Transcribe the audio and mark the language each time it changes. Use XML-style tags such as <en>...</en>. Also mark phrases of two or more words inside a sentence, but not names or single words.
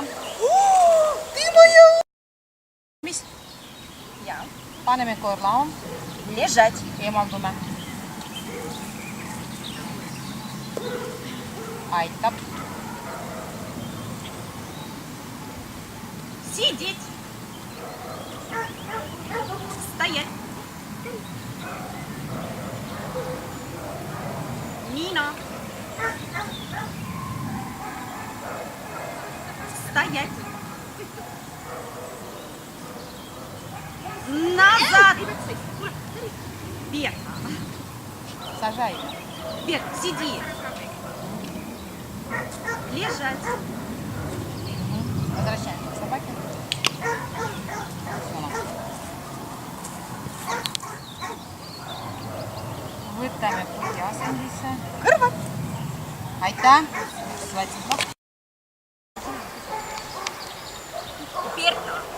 <ru>Ты моя!</ru> <et>Mis? Ja. Paneme koorlaua.</et> <ru>Лежать.</ru> <et>Eemaldume. Aitab.</et> <ru>Сидеть. Стоять. Нина. Стоять. Назад. Вверх. Сажай. Вверх. Сиди. Лежать. Возвращаемся к собаке.</ru> <et>Võtame puti asendisse. Kõrvad. Aitäh. Võtsid vastu.</et> <ru>Вверх.</ru>